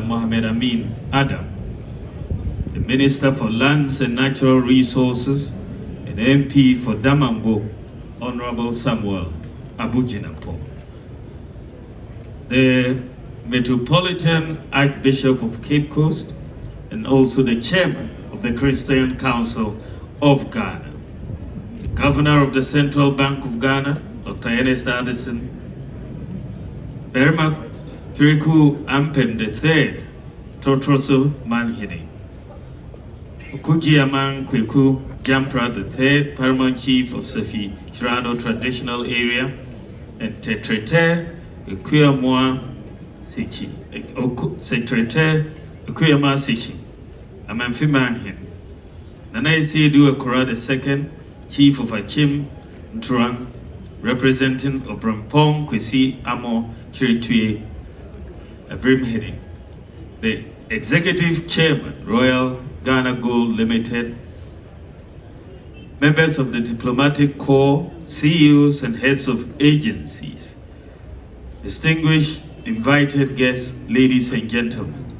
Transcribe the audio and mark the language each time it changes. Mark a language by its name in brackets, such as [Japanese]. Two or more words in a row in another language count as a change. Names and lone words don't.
[English] Mohamed Amin Adam, the Minister for Lands and Natural Resources and MP for Damambo, Honorable Samuel Abujinapo, the Metropolitan Archbishop of Cape Coast, and also the Chairman of the Christian Council of Ghana, the Governor of the Central Bank of Ghana, Dr. Ernest Addison, Berma Firiku Ampem III, Totroso Manhini, Okuji Amang Kweku Jampra III, Paramount Chief of Sefi Shirado Traditional Area, and Tetrete Ekuyamwa Sichi, Secretary Ekuyama Sichi, Amamfi Manhin, Nana Isidu Akura II, Chief of Achim Ntrang, representing Obrampong Kwesi Amo Chiritue Abrimhedi, the Executive Chairman, Royal Ghana Gold Limited, members of the Diplomatic Corps, CEOs and heads of agencies, distinguished invited guests, ladies and gentlemen.